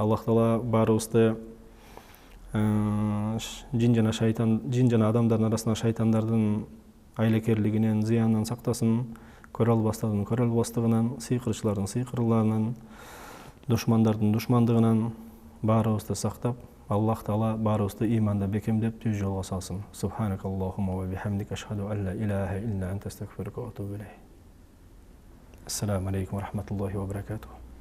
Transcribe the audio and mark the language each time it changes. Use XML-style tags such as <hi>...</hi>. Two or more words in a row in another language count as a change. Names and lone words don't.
<ky>Аллах Таала баарыбызды жин жана адамдардын арасында шайтандардын айлакерлигинен, зыянынан сактасын, көрө албастардын көрө албастыгынан, сыйкырчылардын сыйкырларынан, душмандардын душмандыгынан баарыбызды сактап, Аллах Таала баарыбызды иманда бекемдеп түз жолго салсын.</ky> <ar>سبحانك اللهم وبحمدك أشهد أن لا إله إلا أنت أستغفرك وأتوب إليك. السلام عليكم ورحمة الله وبركاته.</ar>